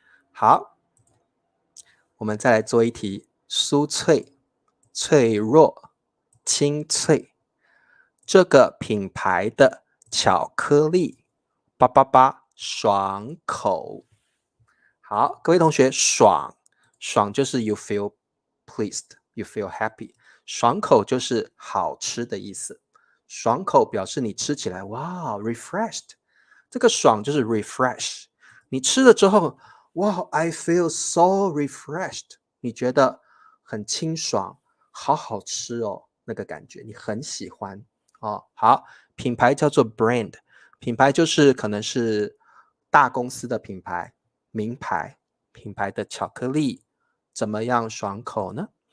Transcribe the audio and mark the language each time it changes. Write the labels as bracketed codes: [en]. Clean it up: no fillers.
[zh] 好，我们再来做一题：酥脆、脆弱、清脆。这个品牌的巧克力，叭叭叭，爽口。好，各位同学，爽就是 [en] you feel pleased, you feel happy。 [zh] 爽口就是好吃的意思。爽口表示你吃起来哇 refreshed。这个爽就是 refresh。你吃了之后，哇 [en] I feel so refreshed。 [zh] 你觉得很清爽，好好吃哦，那个感觉你很喜欢哦。好，品牌叫做 brand， 品牌就是可能是大公司的品牌。名牌品牌的巧克力怎么样爽口呢？